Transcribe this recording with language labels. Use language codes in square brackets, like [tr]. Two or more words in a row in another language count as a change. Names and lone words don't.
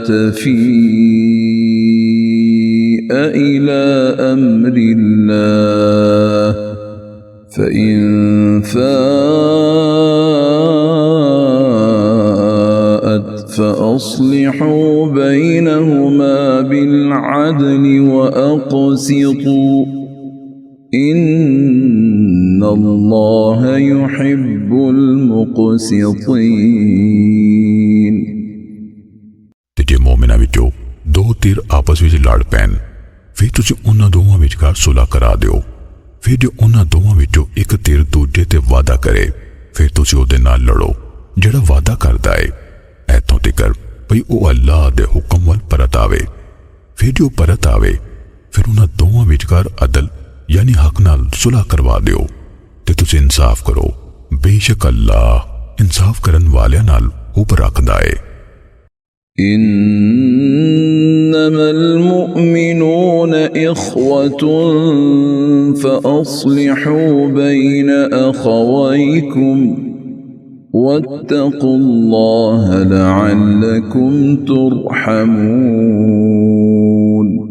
[ar] تفيء إلى أمر الله فإن فاءت فأصلحوا بينهما بالعدل وأقسطوا إن الله يحب المقسطين। [pa] ਤੇ ਜੇ ਮੂਮਿਨਾਂ ਵਿੱਚੋਂ ਦੋ ਧਿਰ ਆਪਸ ਵਿੱਚ ਲੜ ਪੈਣ ਫਿਰ ਤੁਸੀਂ ਉਹਨਾਂ ਦੋਵਾਂ ਵਿਚਕਾਰ ਸੁਲ੍ਹਾ ਕਰਾ ਦਿਓ। ਫਿਰ ਜੇ ਉਹਨਾਂ ਦੋਵਾਂ ਵਿੱਚੋਂ ਇੱਕ ਧਿਰ ਦੂਜੇ ਤੇ ਵਾਅਦਾ ਕਰੇ ਫਿਰ ਤੁਸੀਂ ਉਹਦੇ ਨਾਲ ਲੜੋ ਜਿਹੜਾ ਵਾਅਦਾ ਕਰਦਾ ਹੈ ਇੱਥੋਂ ਤੀਕਰ ਭਈ ਉਹ ਅੱਲਾਹ ਦੇ ਹੁਕਮ ਵੱਲ ਪਰਤ ਆਵੇ। ਫਿਰ ਜੋ ਪਰਤ ਆਵੇ ਫਿਰ ਉਹਨਾਂ ਦੋਵਾਂ ਵਿਚਕਾਰ ਅਦਲ ਯਾਨੀ ਹੱਕ ਨਾਲ ਸੁਲ੍ਹਾ ਕਰਵਾ ਦਿਓ ਤੇ ਤੁਸੀਂ ਇਨਸਾਫ਼ ਕਰੋ। ਬੇਸ਼ੱਕ ਅੱਲਾਹ ਇਨਸਾਫ਼ ਕਰਨ ਵਾਲਿਆਂ ਨਾਲ ਉੱਪਰ ਰੱਖਦਾ ਹੈ। [ar] إنما المؤمنون إخوة فأصلحوا بين أخويكم واتقوا الله لعلكم ترحمون.